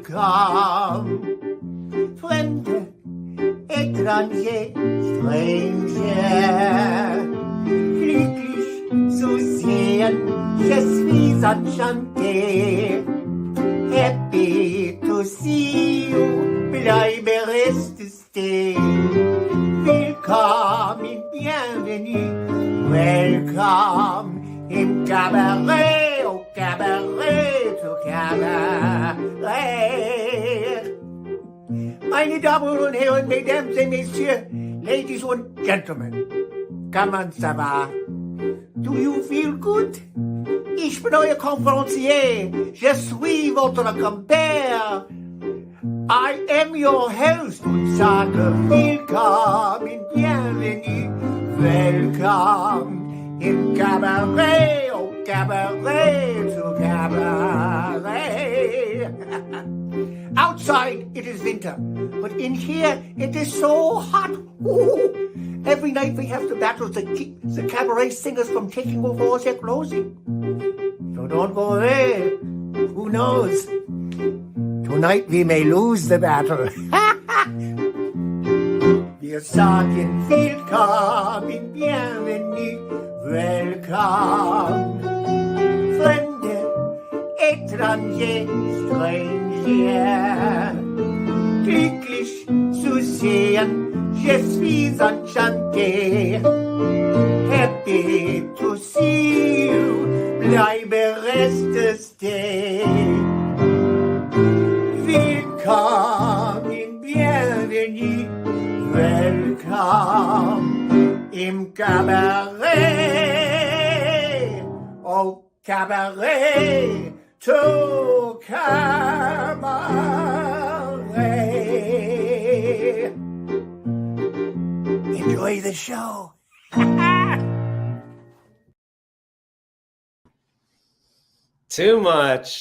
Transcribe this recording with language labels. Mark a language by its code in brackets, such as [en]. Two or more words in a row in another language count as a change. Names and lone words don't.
[en] Welcome, [de] Fremde, étranger, stranger. Glücklich zu sehen, [fr] je suis enchanté. [en] Happy to see you, [de] bleibe reste stay. Willkommen, [fr] bienvenue, welcome im Cabaret, au Cabaret, au Cabaret. [de] Meine Damen und Herren, [fr] Mesdames et Messieurs, [en] Ladies and Gentlemen, [fr] comment ça va? [en] Do you feel good? [de] Ich bin euer conférencier, [fr] je suis votre compère. [en] I am your host [de] und sage willkommen, [fr] bienvenue, welcome im Cabaret, au Cabaret, au Cabaret. [en] Outside it is winter, but in here it is so hot. Ooh. Every night we have to battle to keep the cabaret singers from taking over all their clothing. So don't go away. Who knows? Tonight we may lose the battle. [de] Wir sagen willkommen, bienvenue, welcome. Fremde, étranger, stranger. Glücklich zu sehen, [fr] je suis enchanté. [en] Happy to see you, [de] bleibe reste stay. Willkommen, [fr] bienvenue, welcome im Cabaret, au Cabaret, [en] to Cabaret. Enjoy the show. Too much.